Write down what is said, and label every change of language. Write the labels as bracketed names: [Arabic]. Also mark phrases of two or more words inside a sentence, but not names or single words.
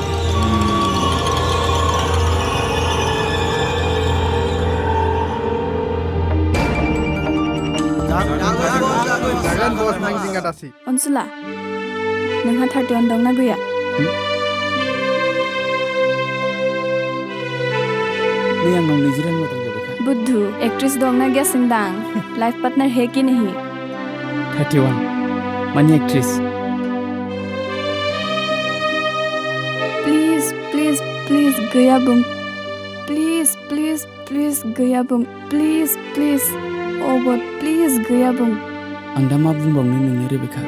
[Bodo] अनसुला नोंहा 31 दं ना गैया नै आंनाव 20 रां दं रेबेका बुद्धू एक्ट्रेस दं ना गैया सोंदां [English] life partner [Hindi] है कि नहीं [Bodo] 31 मानि एक्ट्रेस प्लीज गैया बुं प्लिज गैया बुं प्लिज गड प्लिज गैया बुं आं दा मा बुंबावनो नोंनो रेबेका